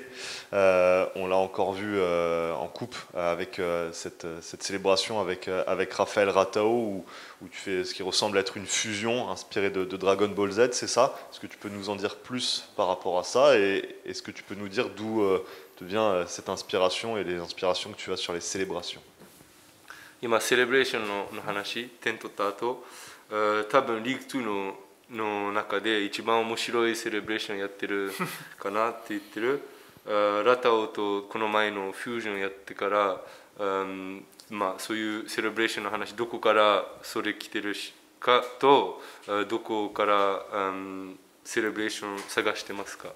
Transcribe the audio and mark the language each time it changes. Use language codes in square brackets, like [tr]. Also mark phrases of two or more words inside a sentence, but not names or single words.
[fr] On l'a encore vu en coupe avec cette célébration avec Raphaël Ratao où tu fais ce qui ressemble à être une fusion inspirée de Dragon Ball Z, c'est ça? Est-ce que tu peux nous en dire plus par rapport à ça et est-ce que tu peux nous dire d'où te vient cette inspiration et les inspirations que tu as sur les célébrations? [ja] 今セレブレーションの話、点取った後、多分リーグ2の中で一番面白いセレブレーションやってるかなって言ってる。ラタオとこの前のフュージョンやってから、まあそういうセレブレーションの話、どこからそれ来てるかと、どこからセレブレーション探してますか？